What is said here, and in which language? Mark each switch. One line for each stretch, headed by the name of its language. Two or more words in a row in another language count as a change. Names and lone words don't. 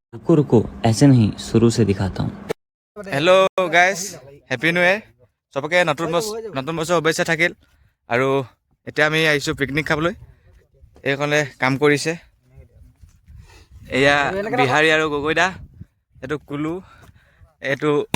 Hindi: रुको रुको ऐसे नहीं शुरू से दिखाता हूँ।
English: Hello guys happy new year
Assamese: চবকে নতুন বছৰ শুভেচ্ছা থাকিল আৰু এতিয়া আমি আহিছোঁ পিকনিক খাবলৈ এইখনে কাম কৰিছে এয়া বিহাৰী আৰু গগৈদা এইটো কুলু এইটো